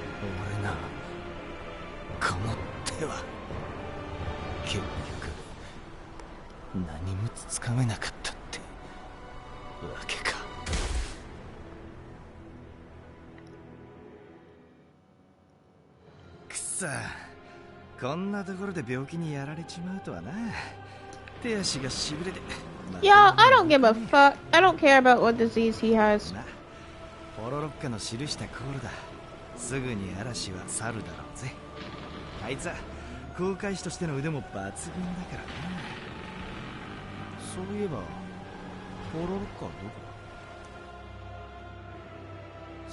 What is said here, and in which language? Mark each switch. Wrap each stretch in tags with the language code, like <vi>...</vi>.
<ja>俺な、この手は結局何もつかめなかったってわけか。くそ、こんなところで病気にやられちまうとはな。手足がしびれて。</ja> <en>Yeah, I don't give a fuck. I don't care about what disease he has.</en> <ja>ポロロッカの記したコールだ。すぐに嵐は去るだろうぜ。あいつは航海士としての腕も抜群だからな。そういえばポロロッカはどこだ。</ja>